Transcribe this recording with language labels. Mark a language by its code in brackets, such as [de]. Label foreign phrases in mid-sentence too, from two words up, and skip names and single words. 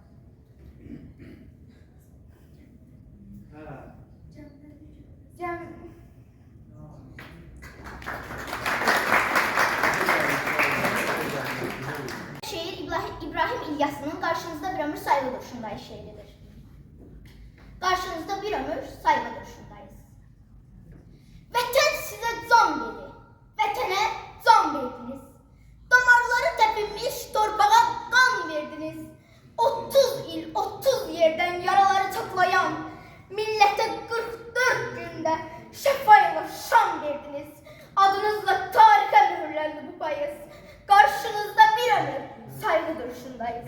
[az] Şeir İbrahim İlyas'ın Karşınızda Bir Ömür Sayılı Duruşundayız şeiridir. [tr] Karşınızda bir ömür sayılı duruşundayız. [az] Vətən sizə can dedi, vətənə can verdiniz. [tr] Damarları tepinmiş torpağa kan verdiniz. 30 il, 30 yerden yaraları çatlayan millete 44 günde şefayla şan verdiniz. Adınızla tarihe mühürlendi bu payız. Karşınızda bir ömür saygı duruşundayız.